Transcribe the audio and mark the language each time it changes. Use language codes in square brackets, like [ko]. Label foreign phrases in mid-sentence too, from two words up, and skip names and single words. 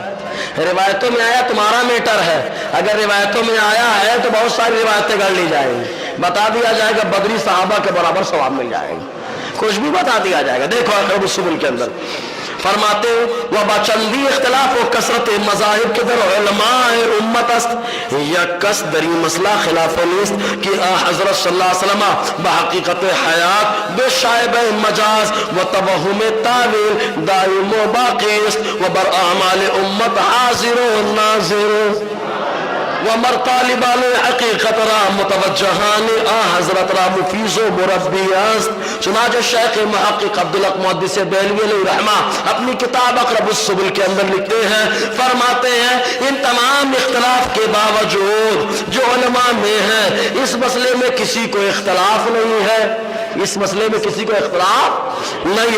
[ur] روایتوں میں آیا تمہارا میٹر ہے، اگر روایتوں میں آیا ہے تو بہت ساری روایتیں گڑھ لی جائیں گی، بتا دیا جائے گا بدری صحابہ کے برابر ثواب مل جائے گا، کچھ بھی بتا دیا جائے گا. دیکھو اقرب السبل کے اندر فرماتے [fa] و بچندی اختلاف و کثرت مذاہب کے در علماء امت است یک کس دری مسئلہ خلاف نیست کہ حضرت [ar] صلی اللہ علیہ وسلم [fa] بحقیقت حیات بے شائبہ مجاز و توہم تعویل دائم و باقی است و بر اعمال امت حاضر و ناظر ومر طالبان حقیقت را متوجہان حضرت را مفیز و مربی است. [ur] چنانچہ شیخ محقق عبدالحق محدث دہلوی علیہ رحمہ اپنی کتاب اقرب السبل کے اندر لکھتے ہیں، فرماتے ہیں ان تمام اختلاف کے باوجود جو علماء میں ہیں اس مسئلے میں کسی کو اختلاف نہیں ہے، اس مسئلے میں کسی کو اختلاف نہیں ہے.